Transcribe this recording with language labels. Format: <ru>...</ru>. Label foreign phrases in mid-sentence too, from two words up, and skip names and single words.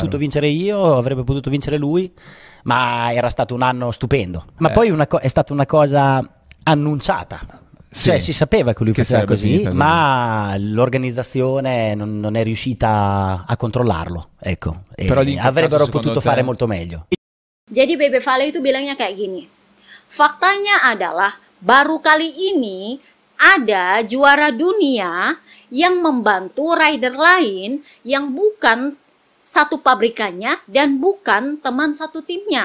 <it>potuto vincere io, avrebbe potuto vincere lui, ma era stato un anno stupendo. Ma poi è stata una cosa annunciata. Sì. Cioè si sapeva che lui Che faceva sarebbe così, finita così. ma l'organizzazione non è riuscita a controllarlo, ecco. E Però lì in quel avrebbero caso, secondo potuto te- fare molto meglio.</it> <id>Jadi Bebe Vale itu bilangnya kayak gini. Faktanya adalah baru kali ini ada juara dunia yang membantu rider lain yang bukan satu pabrikannya dan bukan teman satu timnya.</id>